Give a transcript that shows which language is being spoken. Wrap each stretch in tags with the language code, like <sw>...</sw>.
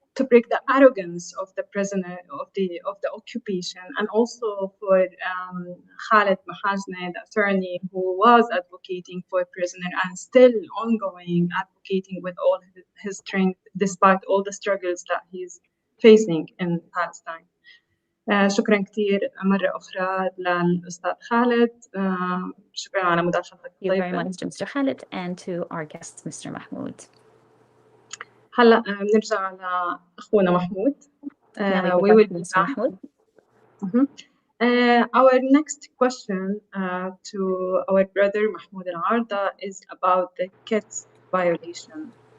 <en>break the arrogance of the prisoner of the occupation, and also for Khalid Mahajne, the attorney who was advocating for a prisoner and still ongoing advocating with all his strength despite all the struggles that he's facing in Palestine.</en> <ar>شكرا كثير مرة أخرى للأستاذ خالد. شكرا على مداخلتك الطيبة.</ar> <en>Thank you very much to Mr. Khalid and to our guest Mr. Mahmoud.</en> <ar>هلا بنرجع لأخونا محمود.</ar> <en>We will be back. Our next question to our brother Mahmoud Al-Arda is about the kids violation.</en>